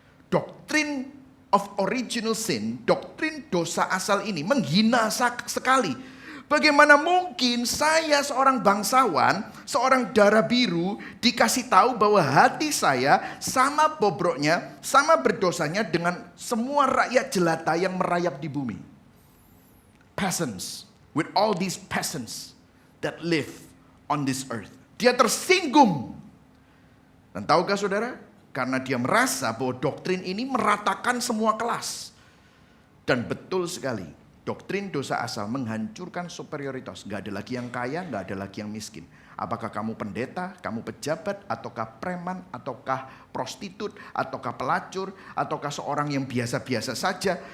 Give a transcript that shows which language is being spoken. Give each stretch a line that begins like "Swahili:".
Indonesian: Doktrin
English: of original sin,
Indonesian: doktrin dosa asal ini menghina sekali. Bagaimana mungkin saya seorang bangsawan, seorang darah biru dikasih tahu bahwa hati saya sama bobroknya, sama berdosanya dengan semua rakyat jelata yang merayap di bumi.
English: Peasants, with all these peasants that live on this earth.
Indonesian: Dia tersinggung. Dan tahukah saudara? Karena dia merasa bahwa doktrin ini meratakan semua kelas. Dan betul sekali, doktrin dosa asal menghancurkan superioritas. Gak ada lagi yang kaya, gak ada lagi yang miskin. Apakah kamu pendeta, kamu pejabat, ataukah preman, ataukah prostitut, ataukah pelacur, ataukah seorang yang biasa-biasa saja.